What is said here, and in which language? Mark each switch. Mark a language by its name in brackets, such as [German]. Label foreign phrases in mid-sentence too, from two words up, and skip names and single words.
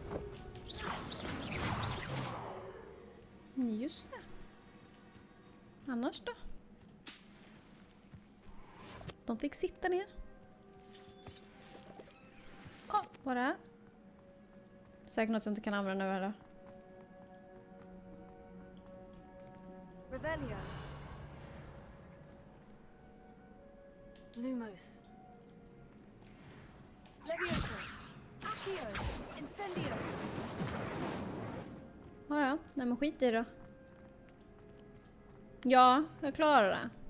[Swedish] Just det. Annars då? De fick sitta ner. Vad är det? Säkert något som inte kan använda nu eller? Revelio. Lumos. Levioso. Accio. Incendio. Ja, nej men skit i det då. Ja, jag klarar det.